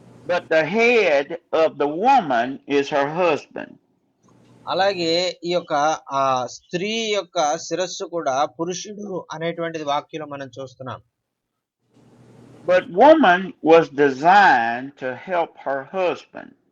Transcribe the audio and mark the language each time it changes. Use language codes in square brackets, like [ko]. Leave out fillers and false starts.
[en] But the head of the woman is her husband. [te] అలాగే ఈ యొక్క ఆ స్త్రీ యొక్క శిరస్సు కూడా పురుషుడు అనేటువంటిది వాక్యంలో మనం చూస్తున్నాం. [en] But woman was designed to help her husband.